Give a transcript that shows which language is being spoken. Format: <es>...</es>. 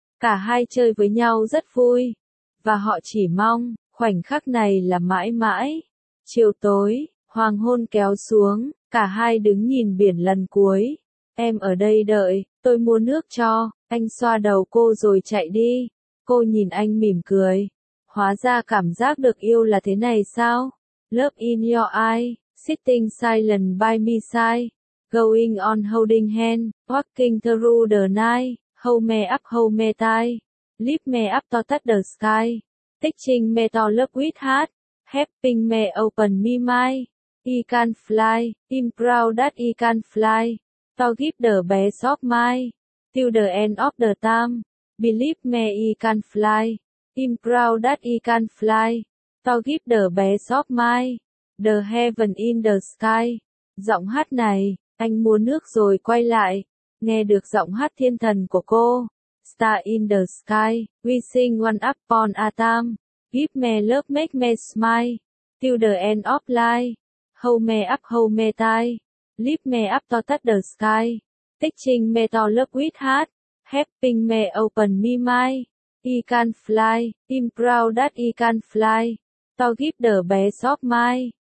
<vi>Cả hai chơi với nhau rất vui. Và họ chỉ mong, khoảnh khắc này là mãi mãi. Chiều tối, hoàng hôn kéo xuống, cả hai đứng nhìn biển lần cuối. Em ở đây đợi, tôi mua nước cho, anh xoa đầu cô rồi chạy đi. Cô nhìn anh mỉm cười. Hóa ra cảm giác được yêu là thế này sao?</vi> <en>Love in your eyes, sitting silent by me side, going on holding hand, walking through the night, hold me tight, lift me up to touch the sky, teaching me to love with heart, helping me open me mind, he can fly, I'm proud that he can fly, to give the best of mine, till the end of the time, believe me he can fly, I'm proud that he can fly, to give the best of mine, the heaven in the sky.</en> <vi>Giọng hát này, anh mua nước rồi quay lại, nghe được giọng hát thiên thần của cô.</vi> <en>Star in the sky, we sing one upon a time, give me love, make me smile, till the end of life, hold me tight, lift me up to touch the sky, teaching me to love with heart, helping me open me mind, he can fly, I'm proud that he can fly, to give the best of mine,</en>